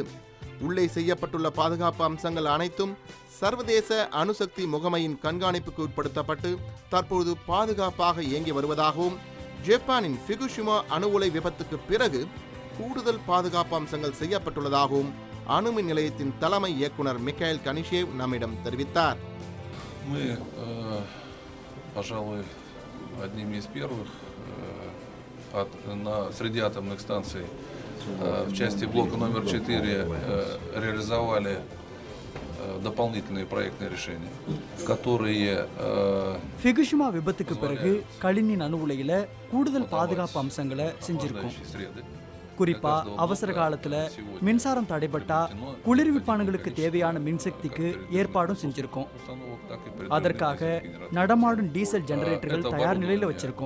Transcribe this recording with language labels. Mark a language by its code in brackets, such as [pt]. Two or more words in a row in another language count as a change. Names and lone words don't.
[ta] உள்ளே செய்யப்பட்டுள்ள பாதுகாப்பு அம்சங்கள் அனைத்தும் சர்வதேச அணுசக்தி முகமையின் கண்காணிப்புக்கு உட்படுத்தப்பட்டு தற்போது பாதுகாப்பாக இயங்கி வருவதாகவும், ஜப்பானின் ஃபிகுஷிமா அணு உலை விபத்துக்கு பிறகு கூடுதல் பாதுகாப்பு அம்சங்கள் செய்யப்பட்டுள்ளதாகவும் அணுமின் நிலையத்தின் தலைமை இயக்குனர் மிகாயில் கனிஷேவ் நம்மிடம் தெரிவித்தார். [ru] Среди атомных станций в части блока номер 4 реализовали дополнительные проектные решения, которые [ta] ஃபிகுஷிமா விபத்துக்கு பிறகு கலினின் அணு உலையில கூடுதல் பாதுகாப்பு அம்சங்களை செஞ்சிருக்கோம். குறிப்பா அவசர காலத்துல மின்சாரம் தடைபட்டா குளிர்விப்பான்களுக்கு தேவையான மின்சக்திக்கு ஏற்பாடும் செஞ்சிருக்கோம். அதற்காக நடமாடும் [en] diesel generators [ta] தயார் நிலையில வச்சிருக்கோம்.